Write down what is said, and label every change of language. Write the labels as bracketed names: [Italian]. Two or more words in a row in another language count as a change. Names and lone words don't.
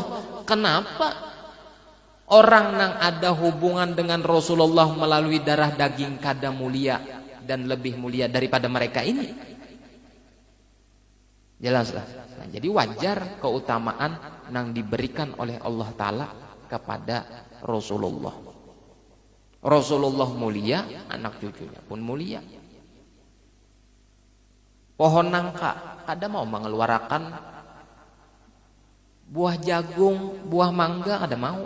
[Indonesian] Kenapa orang yang ada hubungan dengan Rasulullah melalui darah daging kada mulia dan lebih mulia daripada mereka ini? Jelaslah. Nah, jadi wajar keutamaan yang diberikan oleh Allah Ta'ala kepada Rasulullah. Rasulullah mulia, anak cucunya pun mulia. Pohon nangka kada mau mengeluarkan buah jagung, buah mangga kada mau.